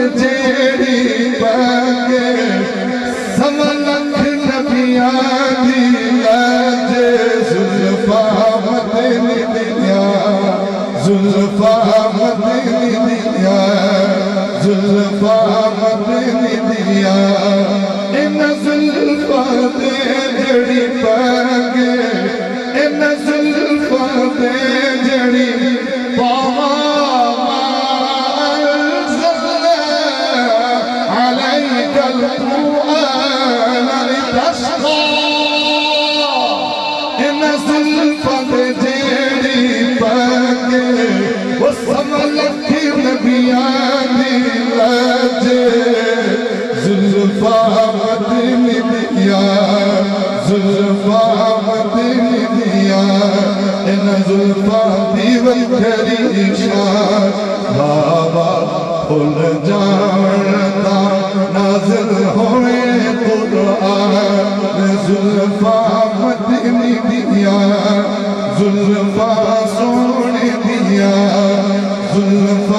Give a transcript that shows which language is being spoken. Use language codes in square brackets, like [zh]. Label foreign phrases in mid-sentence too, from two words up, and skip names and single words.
[pa] جیڑی پاکے سوا لکھ نبیاں دی لاج زلفاں مدنی دیا زلفاں مدنی دیا زلفاں مدنی دیا ان زلفاں دے جڑی پاکے ان زلفاں دے جڑی پاواں [ar] انزلنا علیک القرآن لتشقى [pa] ان زلفاں دے جڑی پاکے وہ سوا لکھ نبیاں دی لاج زلفاں مدنی دیا زلفاں مدنی دیا ان زلفاں دی وکھری نشان بابا کھل جاویندہ نازل ہوئے قرآن زلفاں مدنی دیا زلفاں سون دیا زلفاں